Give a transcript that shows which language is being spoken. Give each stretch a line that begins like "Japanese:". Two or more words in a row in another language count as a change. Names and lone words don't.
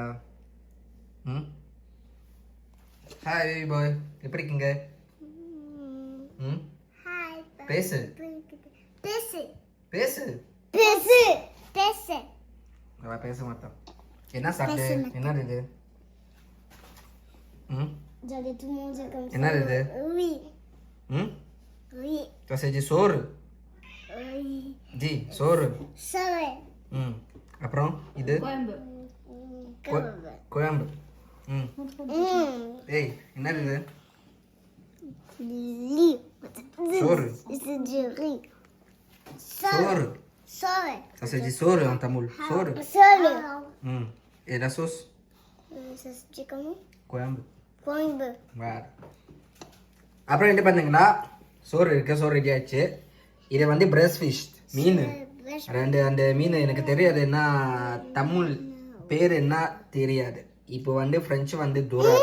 Tamil: ம் ஹாய் பாய், எப்படி இருக்கீங்க? ம் பேசு பேசு பேசு பேசு பேசு. அவ பேச மாட்டான். என்ன சாப்பிட்டு? என்னது இது? ம்
French: J'allais tout manger comme ça.
Tamil: என்னது இது?
French: Oui. ம் Oui. Ça c'est du சோறு. Oui.
Tamil: ஜி சோறு.
French: Ça va.
Tamil: ம் அப்புறம் இது கோயம்பு. குழம்பு. ம் ஏய் என்னது இது?
French: Riz.
Tamil: சோறு.
French: C'est du riz.
Tamil: சோறு. Sole.
French: Ça c'est du சோறு en tamoul.
Tamil: சோறு. Sole.
French: ம் et la sauce? Ça se dit comment?
Tamil: குழம்பு. Coimbe. வேறு அப்புறம் என்ன பண்ணுங்கன்னா சோறு இருக்கு, சோறு ரெடி ஆயிடுச்சு. இதை வந்து
English: fresh fish
Tamil: மீன் ரெண்டு. அந்த மீன் எனக்கு தெரியாது என்ன தமிழ் பேர் என்ன தெரியாது. இப்போ வந்து ஃப்ரெஞ்சு வந்து தூரம்.